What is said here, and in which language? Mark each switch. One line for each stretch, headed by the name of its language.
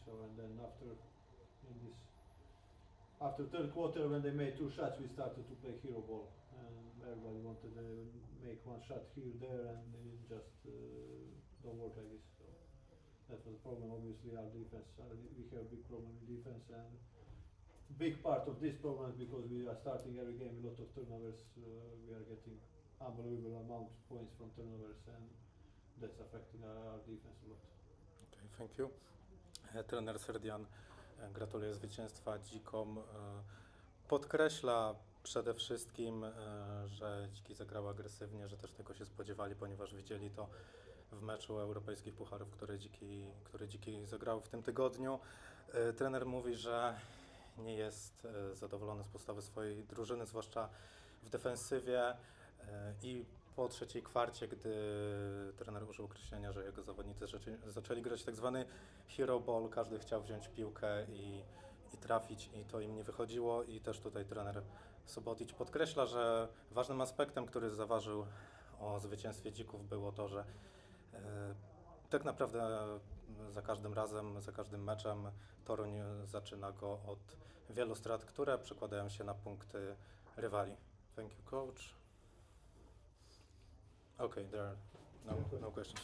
English: So and then after third quarter when they made 2 shots, we started to play hero ball, and everybody wanted to make 1 shot here there, and it just don't work like this. So that was the problem. Obviously, our defense. We have a big problem in defense, and big part of this problem is because we are starting every game with a lot of turnovers. We are getting unbelievable amount of points from turnovers, and that's affecting our defense a lot. Okay, thank you.
Polish: Trener Srdian gratuluje zwycięstwa Dzikom. Podkreśla przede wszystkim, że Dziki zagrały agresywnie, że też tego się spodziewali, ponieważ widzieli to w meczu europejskich pucharów, które Dziki zagrały w tym tygodniu. Trener mówi, że nie jest zadowolony z postawy swojej drużyny, zwłaszcza w defensywie i po trzeciej kwarcie, gdy trener użył określenia, że jego zawodnicy zaczęli grać tak zwany hero ball, każdy chciał wziąć piłkę i trafić i to im nie wychodziło i też tutaj trener Subotic podkreśla, że ważnym aspektem, który zaważył o zwycięstwie Dzików było to, że tak naprawdę za każdym razem, za każdym meczem Toruń zaczyna go od wielu strat, które przekładają się na punkty rywali.
English: Thank you, coach. Okay, there are no questions.